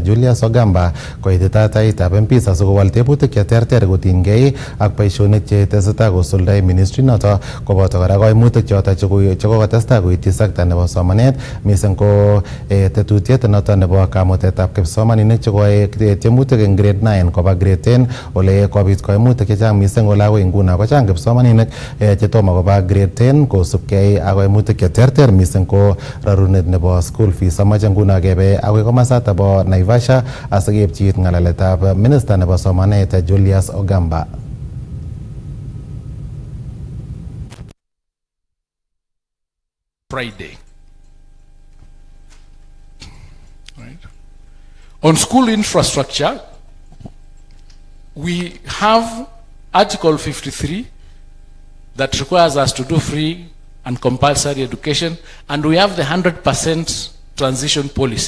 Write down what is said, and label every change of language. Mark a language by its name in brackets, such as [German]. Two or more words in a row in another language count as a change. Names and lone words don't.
[Kalenjin] Julius Ogamba koitita taitab MPs asikowal tebutik cheterter kotinygei ak boisionik chetesetai kosuldoi ministry noto koboto kora koimutik choto chekokotestai koityi sekta nebo somanet mising ko tetutiet noto nebo kamutetab kipsomaninik chekoe tiemutik eng grade 9 koba grade 10 ole kobit koimutik chechang mising ole akoi nguno kochang kipsomaninik chetomo koba grade 10 kosubkei ak koimutik cheterter mising ko rarunet nebo [English] school fees. [Kalenjin] Amache nguno kebe akoi komasata bo Naivasha asikepchit ng'alaletab minister nebo somanet Julius Ogamba. [English] Friday. Right. On school infrastructure, we have Article 53 that requires us to do free and compulsory education, and we have the 100% transition policy.